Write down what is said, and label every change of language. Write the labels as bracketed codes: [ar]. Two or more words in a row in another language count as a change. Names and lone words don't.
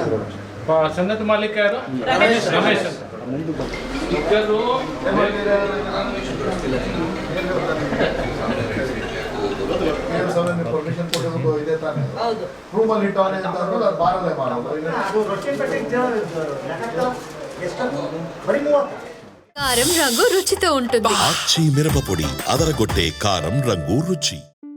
[kn] ಸಂಘದ ಮಾಲೀಕ ಯಾರು? ರಮೇಶ್ ಇಬ್ಬರು ಪರ್ಮಿಷನ್ ಕೊಟ್ಟಿರೋದು ಇದೆ ತಾನೆ. ರೂಮಲ್ಲಿ ಇಟ್ಟವನೇ ಅಂತ ಅಂದ್ರೆ ಅದು ಬಾರಲ್ಲೇ ಮಾಡೋದು. [te] కారం రంగు రుచితో ఉంటుంది. మిరపపొడి అదరగొట్టే కారం రంగు రుచి.